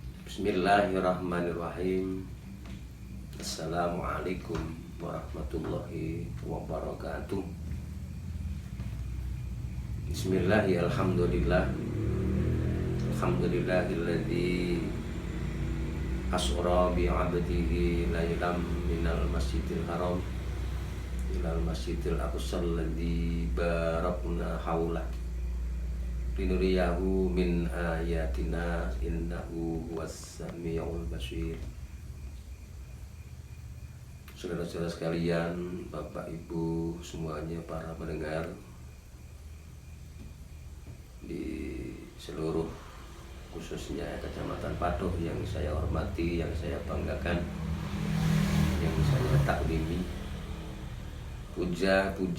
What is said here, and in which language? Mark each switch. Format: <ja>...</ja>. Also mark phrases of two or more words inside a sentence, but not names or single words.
<ar>بسم الله الرحمن الرحيم. السلام عليكم ورحمة الله وبركاته. بسم الله الرحمن الرحيم. الحمد لله الذي أسرى بعبده ليلا من المسجد الحرام إلى المسجد الأقصى الذي باركنا حوله لنريه من آياتنا إنه هو السميع البصير.</ar> <id>Saudara-saudara sekalian, Bapak Ibu semuanya, para pendengar di seluruh khususnya Kecamatan Patuh yang saya hormati, yang saya banggakan, yang saya taklimi, puja, puji,</id>